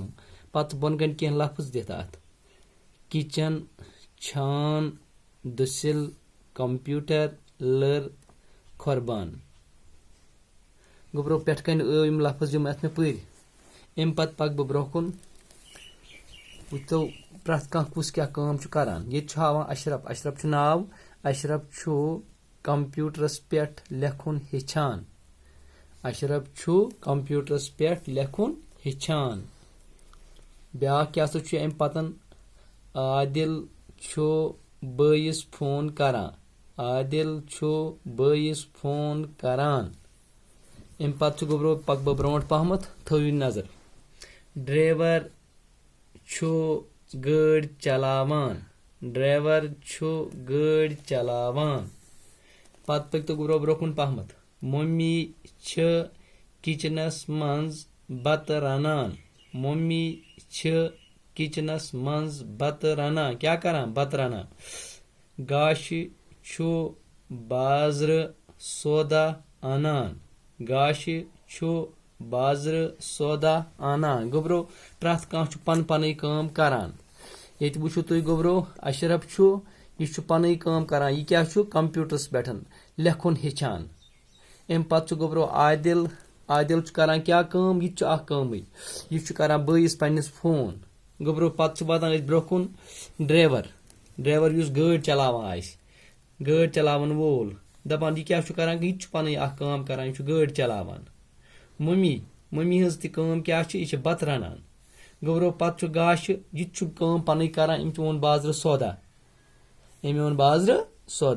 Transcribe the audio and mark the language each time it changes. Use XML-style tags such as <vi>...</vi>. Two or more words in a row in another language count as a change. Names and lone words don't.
<ks>पत बोन कन कह लफ्ज दित अत किचन, छान, दुसिल, कंप्यूटर, लर, खुरबान। गुब्रो पे कन यम लफ्ज यम अत मे पर अम पत पक बह ब्रोह कुन। वो प्रथ कह कुस क्या काम करान। ये हावान अशरफ। अशरफ नाव। अशरफ कंप्यूटरस पे लेखुन हेचान। अशरफ कंप्यूटरस पे लेखुन हेचान। ब्या क्या अम पतन आदिल बयस फोन करान। आदिल बयस फोन करान। अम पत गुब्रो पक बह ब्रोट पहमत थो नजर। ड्राइवर गाड़ी चलावान। ड्राइवर गाड़ी चलावान। पत पक तो गुब्रो ब्रोकुन पहमत। मम्मी किचनस मंज बत रनान। मम्मी किचनस मंज बत रनान। क्या करान? बत रनान। गाश बाजर सौदा अनान। गाश बाजर सौदा अनान। गुब्रो प्रथ कह पन पन काम करान। ये वो तुम गुब्रो अशरफ यह पन काम करान। यह क्या कंप्यूटरस पे लेखुन हेचान। अम पत गुब्रो आदिल। आदिल करान क्या काम? यह काम यह करान बयस पन्निस फोन। गुब्रो पत वातान ब्रोह कुन ड्राइवर। ड्राइवर गाड़ी चलावान आसि, गाड़ी चलावन वोल दपान यह क्या करान? यह पन काम करान। यह गाड़ी चलावान। मम्मी हज काम क्या? यह बत रनान। गुब्रो पत गाश यह काम पन करान। अम ओन बाजर सौदा। अम ओन बाजर सौदा।</ks>